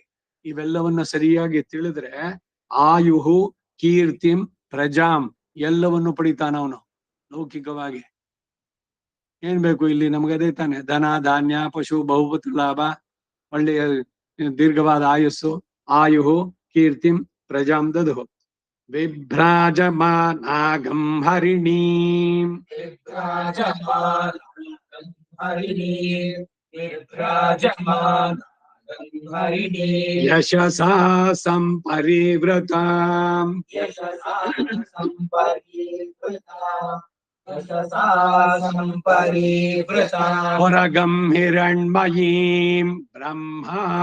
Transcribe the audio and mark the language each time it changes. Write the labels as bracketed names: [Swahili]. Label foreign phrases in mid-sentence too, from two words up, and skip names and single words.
[Kannada] ಇವೆಲ್ಲವನ್ನ ಸರಿಯಾಗಿ ತಿಳಿದ್ರೆ [Sanskrit] ಆಯುಹು ಕೀರ್ತಿಂ ಪ್ರಜಾಂ [Kannada] ಎಲ್ಲವನ್ನು ಪಡಿತಾನ ಅವನು ಲೌಕಿಕವಾಗಿ. ಏನ್ ಬೇಕು ಇಲ್ಲಿ ನಮ್ಗೆ? ಅದೇ ತಾನೆ, [Sanskrit] ಧನ ಧಾನ್ಯ ಪಶು ಬಹುಪತ್ರ ಲಾಭ, [Kannada] ಒಳ್ಳೆಯ ದೀರ್ಘವಾದ ಆಯುಸ್ಸು. [Sanskrit] ಆಯುಹು ಕೀರ್ತಿಂ ಪ್ರಜಾಂ ದದುಃ. ವಿಭ್ರಾಜಮಾನಾಗಂ ಹರಿಣೀಂ ಯಶಸಾ ಸಂಪರಿವೃತಾಂ ಪುರಗಂ ಹಿರಣ್ಮಯೀಂ ಬ್ರಹ್ಮಾ